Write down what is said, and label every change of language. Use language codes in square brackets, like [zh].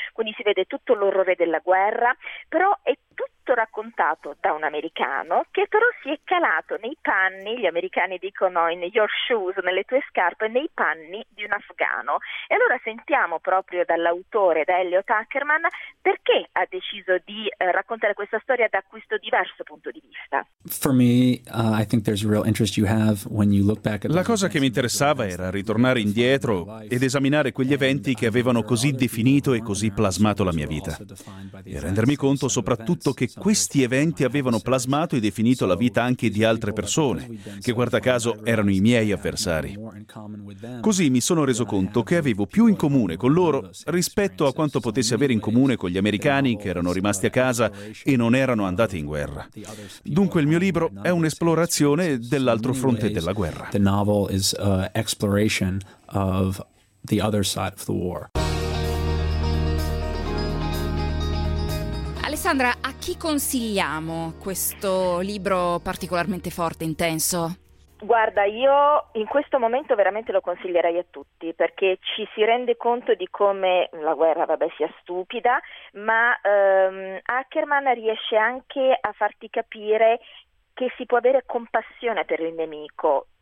[it] Quindi si vede tutto l'orrore della guerra, però è tutto raccontato da un americano che però si è calato nei panni, gli americani dicono [en] in your shoes, [it] nelle tue scarpe, nei panni di un afghano. E allora sentiamo proprio dall'autore, da Elliot Ackerman, perché ha deciso di raccontare questa storia da questo diverso punto di vista. [en] For me, I think there's a real interest you have when you look back at. [it] La cosa che mi interessava era ritornare indietro ed esaminare quegli eventi che avevano così definito e così plasmato la mia vita, e rendermi conto soprattutto che questi eventi avevano plasmato e definito la vita anche di altre persone, che guarda caso erano i miei avversari. Così mi sono reso conto che avevo più in comune con loro rispetto a quanto potessi avere in comune con gli americani che erano rimasti a casa e non erano andati in guerra. Dunque il mio libro è un'esplorazione dell'altro fronte della guerra. [en] The novel is an exploration of the other side of the war. [it] Alessandra, a chi consigliamo questo libro particolarmente forte e intenso? Guarda, io in questo momento veramente lo consiglierei a tutti, perché ci si rende conto di come la guerra, vabbè, sia stupida, ma Ackerman riesce anche a farti capire che si può avere compassione per il nemico.